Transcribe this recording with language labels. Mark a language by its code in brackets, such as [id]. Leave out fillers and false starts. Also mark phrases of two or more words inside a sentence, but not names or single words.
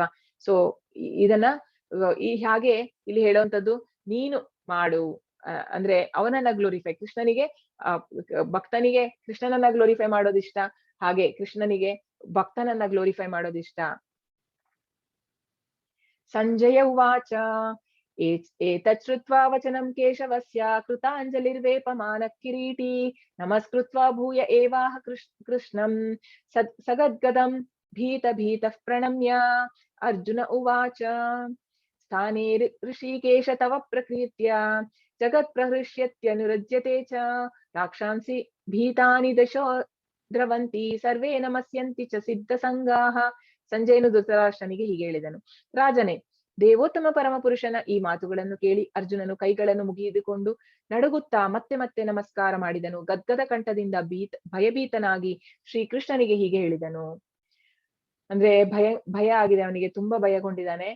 [kn] ಸೊ ಇದನ್ನ ಹಾಗೆ ಇಲ್ಲಿ ಹೇಳುವಂತದ್ದು, ನೀನು ಮಾಡು, ಅಂದ್ರೆ ಅವನನ್ನ ಗ್ಲೋರಿಫೈ, ಕೃಷ್ಣನಿಗೆ ಭಕ್ತನಿಗೆ ಕೃಷ್ಣನನ್ನ ಗ್ಲೋರಿಫೈ ಮಾಡೋದಿಷ್ಟ, ಹಾಗೆ ಕೃಷ್ಣನಿಗೆ ಭಕ್ತನನ್ನ ಗ್ಲೋರಿಫೈ ಮಾಡೋದಿಷ್ಟ. [sa] ಸಂಜಯ ಉವಾಚ ಏತತ್ ಶ್ರುತ್ವಾ ವಚನಂ ಕೇಶವಸ್ಯ ಕೃತಾಂಜಲಿರ್ವೇಪಮಾನ ಕಿರೀಟಿ ನಮಸ್ಕೃತ್ವಾ ಭೂಯ ಏವಾಹ ಕೃಷ್ಣಂ ಸಗದ್ಗದಂ ಭೀತಃ ಪ್ರಣಮ್ಯ. ಅರ್ಜುನ ಉವಾಚ ಸ್ಥಾನೇ ಋಷಿಕೇಶ ತವ ಪ್ರಕೀರ್ತ್ಯ ಜಗತ್ ಪ್ರಹೃಷ್ಯತ್ಯನುರಜ್ಯತೆ ಚ ರಾಕ್ಷಾಂಸಿ ಭೀತಾನಿ ದಶೋ ದ್ರವಂತಿ ಸರ್ವೇ ನಮಸ್ಯಂತಿ ಚ ಸಿದ್ಧ ಸಂಗಾಹ. [kn] ಸಂಜಯನು ಧೃತರಾಷ್ಟ್ರನಿಗೆ ಹೀಗೆ ಹೇಳಿದನು, ರಾಜನೇ, ದೇವೋತ್ತಮ ಪರಮಪುರುಷನ ಈ ಮಾತುಗಳನ್ನು ಕೇಳಿ ಅರ್ಜುನನು ಕೈಗಳನ್ನು ಮುಗಿದುಕೊಂಡು ನಡುಗುತ್ತಾ ಮತ್ತೆ ಮತ್ತೆ ನಮಸ್ಕಾರ ಮಾಡಿದನು. ಗದ್ಗದ ಕಂಠದಿಂದ ಭಯಭೀತನಾಗಿ ಶ್ರೀಕೃಷ್ಣನಿಗೆ ಹೀಗೆ ಹೇಳಿದನು. ಅಂದ್ರೆ ಭಯ ಆಗಿದೆ ಅವನಿಗೆ, ತುಂಬಾ ಭಯಗೊಂಡಿದ್ದಾನೆ.